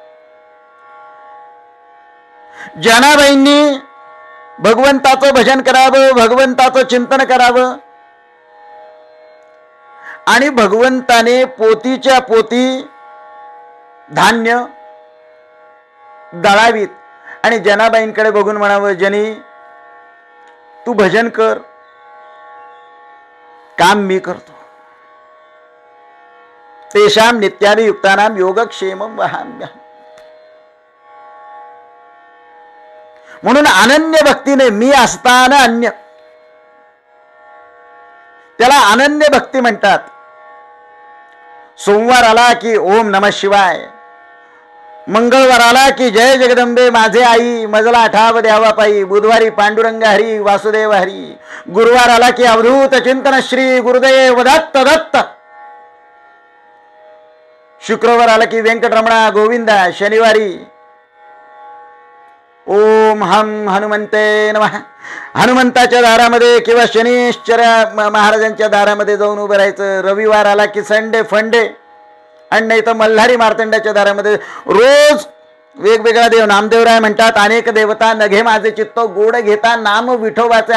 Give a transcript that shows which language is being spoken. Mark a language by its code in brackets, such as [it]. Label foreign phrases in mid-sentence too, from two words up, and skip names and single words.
[mr] जनाबाईंनी भगवंताचं भजन करावं, भगवंताचं चिंतन करावं आणि भगवंताने पोतीच्या पोती धान्य दळावीत आणि जनाबाईंकडे बघून म्हणावं, जनी तू भजन कर, काम मी करतो। [sa] तेषां नित्यानि युक्तानां योगक्षेमं वहाम्यहम्. [mr] म्हणून अनन्य भक्तीने मी असताना अन्य, त्याला अनन्य भक्ती म्हणतात. सोमवार आला की [sa] ओम नमः शिवाय, [mr] मंगळवार आला की जय जगदंबे माझे आई मजला ठाव द्यावा पायी, बुधवारी पांडुरंग हरी वासुदेव हरी, गुरुवार आला की अवधूत चिंतन श्री गुरुदेव दत्त दत्त, शुक्रवार आला की व्यंकटरमणा गोविंदा, शनिवारी [sa] ओम हम हनुमंते नमः, [mr] हनुमंताच्या दारामध्ये किंवा शनीश्चर महाराजांच्या दारामध्ये जाऊन उभं राहायचं. रविवार आला की [en] Sunday Funday, [mr] आणि नाही तर मल्हारी मार्तंडाच्या दारामध्ये रोज वेगवेगळा देव. नामदेवराय म्हणतात अनेक देवता नघे माझे चित्त, गोड घेता नाम विठोबाचे.